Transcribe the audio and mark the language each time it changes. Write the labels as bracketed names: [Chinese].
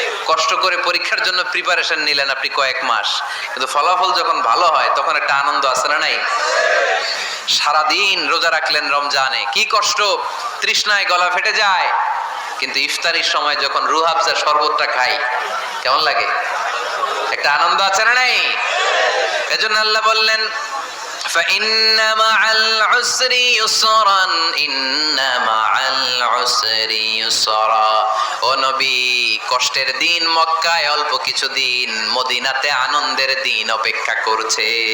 [Bangla] কষ্ট করে পরীক্ষার জন্য প্রিপারেশন নিলেন আপনি কয়েক মাস, কিন্তু ফলাফল যখন ভালো হয় তখন একটা আনন্দ আছে না নাই? সারাদিন রোজা রাখলেন রমজানে, কি কষ্ট, তৃষ্ণায় গলা ফেটে যায়, কিন্তু ইফতারির সময় যখন রুহ আফজার শরবতটা খাই কেমন লাগে? একটা আনন্দ আছে না নাই? এজন্য আল্লাহ বললেন [Arabic] فإن مع العسر يسرا إن مع العسر يسرا। [Bangla] ও নবী, কষ্টের দিন মক্কায় অল্প কিছু দিন, মদিনাতে আনন্দের দিন অপেক্ষা করছে।